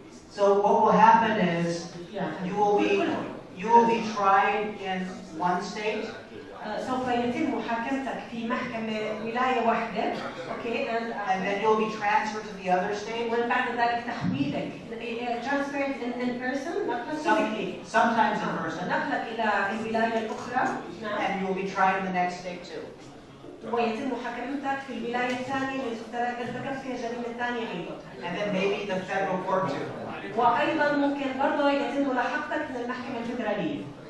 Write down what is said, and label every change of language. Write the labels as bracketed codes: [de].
[en] So what will happen is you will be tried in one state. [ar] سوف يتم محاكمتك في محكمة ولاية واحدة، okay, [en] and then you'll be transferred to the other state. [ar] ومن بعد ذلك تحويلك [en] transferred in person, not physically. Sometimes in person. [ar] نقلك إلى الولاية الأخرى. [en] And you'll be tried in the next state too. [ar] ويتم محاكمتك في الولاية الثانية اللي ارتكبت فيها جريمة ثانية أيضا. [en] And then maybe the federal court too. [ar] وأيضا ممكن برضه يتم ملاحقتك من المحكمة الفدرالية.